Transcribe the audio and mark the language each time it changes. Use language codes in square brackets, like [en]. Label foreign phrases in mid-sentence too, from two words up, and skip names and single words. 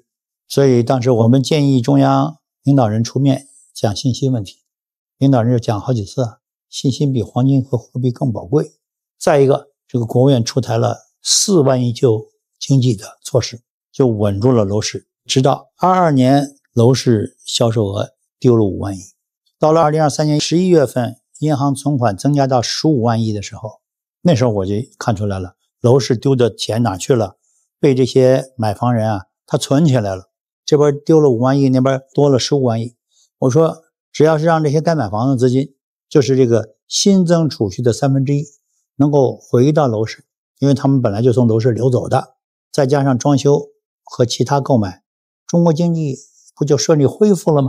[zh] 所以當時我們建議中央領導人出面講信心問題，領導人就講好幾次信心比黃金和貨幣更寶貴。再一個，這個國務院出台了4萬億救經濟的措施，就穩住了樓市。直到22年樓市銷售額丟了5萬億，到了2023年11月份，銀行存款增加到15萬億的時候，那時候我就看出来了，楼市丢的錢哪去了？被这些買房人他存起來了，這邊丟了5萬億，那邊多了15萬億。我說只要是讓這些該買房的資金，就是這個新增儲蓄的1/3，能夠回到樓市，因為他們本來就從樓市流走的，再加上裝修和其他購買，中國經濟不就順利恢復了嗎？